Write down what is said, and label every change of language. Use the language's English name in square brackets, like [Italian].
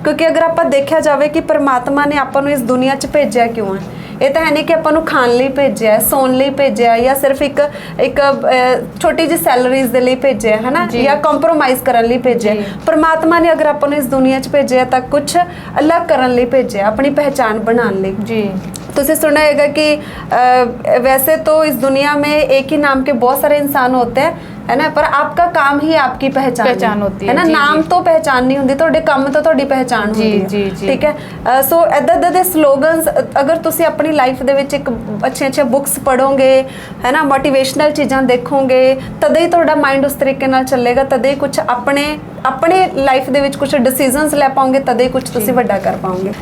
[Punjabi] ਕਿਉਂਕਿ ਅਗਰ ਆਪਾਂ ਦੇਖਿਆ ਜਾਵੇ ਕਿ ਪਰਮਾਤਮਾ ਨੇ ਆਪਾਂ ਨੂੰ ਇਸ ਦੁਨੀਆ 'ਚ ਭੇਜਿਆ ਕਿਉਂ ਹੈ, ਇਹ ਤਾਂ ਹੈ ਨਹੀਂ ਕਿ ਆਪਾਂ ਨੂੰ ਖਾਣ ਲਈ ਭੇਜਿਆ, ਸੌਣ ਲਈ ਭੇਜਿਆ, ਜਾਂ ਸਿਰਫ ਇੱਕ ਛੋਟੀ ਜਿਹੀ ਸੈਲਰੀਜ਼ ਦੇ ਲਈ ਭੇਜਿਆ, ਹੈ ਨਾ, ਜਾਂ ਕੰਪਰੋਮਾਈਜ਼ ਕਰਨ ਲਈ ਭੇਜਿਆ। ਪਰਮਾਤਮਾ ਨੇ ਅਗਰ ਆਪਾਂ ਨੂੰ ਇਸ ਦੁਨੀਆ 'ਚ ਭੇਜਿਆ ਤਾਂ ਕੁਝ ਅਲੱਗ ਕਰਨ ਲਈ ਭੇਜਿਆ, ਆਪਣੀ ਪਹਿਚਾਨ ਬਣਾਉਣ ਲਈ ਜੀ। [Hindi] तुझे सुना होगा कि वैसे तो इस दुनिया में एक ही नाम के बहुत सारे इंसान होते हैं, है ना, पर आपका काम ही आपकी पहचान होती है ना। नाम तो पहचान नहीं होती, [Punjabi] ਤੁਹਾਡੇ ਕੰਮ ਤੋਂ ਤੁਹਾਡੀ ਪਹਿਚਾਨ ਹੁੰਦੀ ਹੈ, ਠੀਕ ਹੈ। ਸੋ ਇਦਾਂ ਦੇ ਸਲੋਗਨਸ ਅਗਰ ਤੁਸੀਂ ਆਪਣੀ ਲਾਈਫ ਦੇ ਵਿੱਚ ਇੱਕ ਅੱਛੇ ਬੁੱਕਸ ਪੜੋਗੇ, ਹੈ ਨਾ, ਮੋਟੀਵੇਸ਼ਨਲ ਚੀਜ਼ਾਂ ਦੇਖੋਗੇ, ਤਦੇ ਹੀ ਤੁਹਾਡਾ ਮਾਈਂਡ ਉਸ ਤਰੀਕੇ ਨਾਲ ਚੱਲੇਗਾ, ਤਦੇ ਹੀ ਕੁਝ ਆਪਣੇ ਲਾਈਫ ਦੇ ਵਿੱਚ ਕੁਝ ਡਿਸੀਜਨਸ ਲੈ ਪਾਓਗੇ ਤਦੇ ਕੁਝ ਤੁਸੀਂ ਵੱਡਾ ਕਰ ਪਾਓਗੇ।